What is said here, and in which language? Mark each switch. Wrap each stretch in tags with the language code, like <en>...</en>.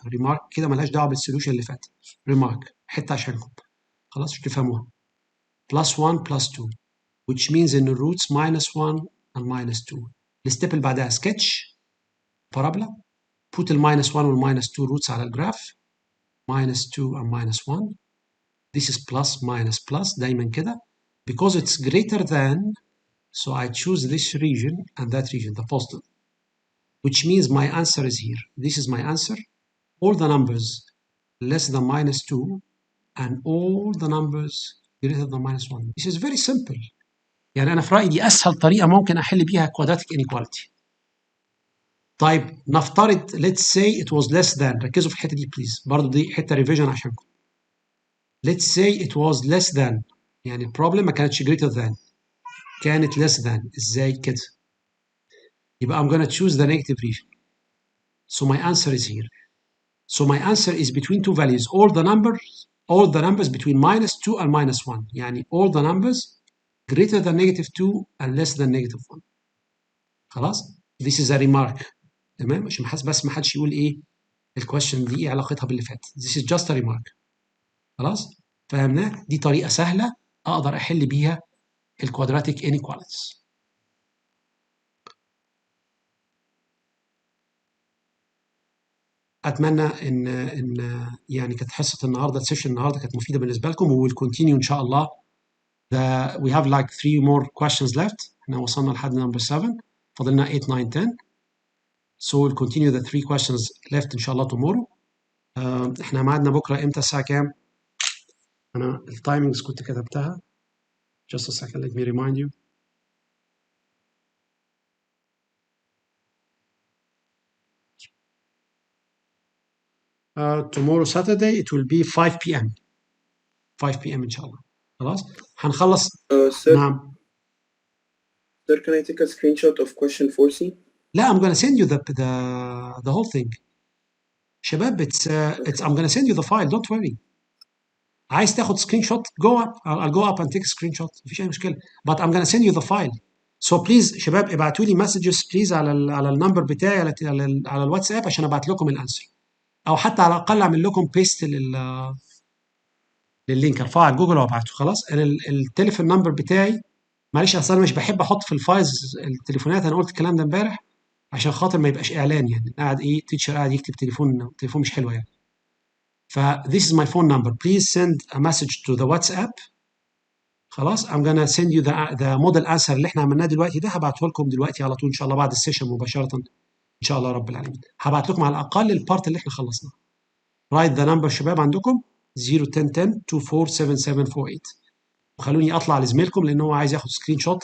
<ar>ها remark كده ملهاش دعوه بالسوليوشن اللي فات. remark حته عشانكم خلاص مش تفهموها.</ar> <en>plus 1 plus 2 which means in the roots minus 1 and minus 2.</en> <ar>الستيب اللي بعدها</ar> <en>sketch parabola put minus 1 minus 2 roots</en> <ar>على الجراف</ar> <en>minus 2 and minus 1. This is plus minus plus</en> <ar>دايما كده</ar> <en>because it's greater than so I choose this region and that region the positive which means my answer is here. This is my answer. All the numbers less than minus 2 and all the numbers greater than minus 1. This is very simple.</en> <ar>يعني أنا في رأيي دي أسهل طريقة ممكن أحل بيها</ar> <en>quadratic inequality.</en> <ar>طيب نفترض</ar> <en>let's say it was less than.</en> <ar>ركزوا في الحتة دي</ar> <en>please.</en> <ar>برضو دي حتة ريفيجن عشانكم.</ar> <en>Let's say it was less than.</en> <ar>يعني البروبلم ما كانتش</ar> <en>greater than.</en> <ar>كانت</ar> <en>less than.</en> <ar>ازاي كده؟ يبقى</ar> <en>I'm gonna choose the negative region. So my answer is here. So my answer is between two values. All the numbers between -2 and -1.</en> <ar>يعني</ar> <en>all the numbers greater than -2 and less than -1.</en> <ar>خلاص؟</ar> <en>This is a remark.</en> <ar>تمام؟ عشان بس ما حدش يقول ايه الكويشن دي ايه علاقتها باللي فات.</ar> <en>This is just a remark.</en> <ar>خلاص؟ فهمناه؟ دي طريقة سهلة اقدر احل بيها الكوادراتيك inequalities. اتمنى ان يعني كانت حصه النهارده السيشن النهارده كانت مفيده بالنسبه لكم و</ar> <en>we'll continue</en> <ar>ان شاء الله.</ar> <en>We have like 3 more questions left.</en> <ar>احنا وصلنا لحد number 7. فاضلنا 8 9 10.</ar> <en>So we'll continue the 3 questions left</en> <ar>ان شاء الله</ar> <en>tomorrow.</en> <ar>احنا ميعادنا بكره امتى الساعه كام؟ انا التايمينجز كنت كتبتها.</ar> <en>Just a second, let me remind you. Tomorrow Saturday it will be 5 p.m. 5 p.m.</en> <ar>ان شاء الله. خلاص؟ هنخلص.</ar> <en>Sir,</en> <ar>نعم.</ar> <en>sir, can I take a screenshot of question 4C?</en> <ar>لا,</ar> <en>I'm gonna send you the whole thing.</en> <ar>شباب</ar> <en>I'm gonna send you the file, don't worry.</en> <ar>عايز تاخد سكرين شوت</ar> <en>go up. I'll go up and take a screenshot.</en> <ar>مفيش اي مشكله.</ar> <en>But I'm gonna send you the file.</en> <ar>So please شباب ابعتوا لي</ar> <en>messages please</en> <ar>على النمبر بتاعي على الواتساب عشان ابعت لكم الانسر. او حتى على الاقل اعمل لكم بيست لللينك ارفعه على جوجل وابعته. خلاص التليفون نمبر بتاعي معلش اصل انا مش بحب احط في الفايلز التليفونات. انا قلت الكلام ده امبارح عشان خاطر ما يبقاش اعلان يعني قاعد ايه تيتشر قاعد يكتب تليفون مش حلوه يعني. ف</ar> <en>this is my phone number. Please send a message to the WhatsApp.</en> <ar>خلاص</ar> <en>I'm gonna send you the model answer</en> <ar>اللي احنا عملناه دلوقتي ده. هبعته لكم دلوقتي على طول ان شاء الله بعد السيشن مباشره ان شاء الله رب العالمين. هبعت لكم على الاقل البارت اللي احنا خلصناه.</ar> <en>write the number</en> <ar>شباب عندكم 01010247748 وخلوني اطلع لزميلكم لان هو عايز ياخد سكرين شوت.</ar>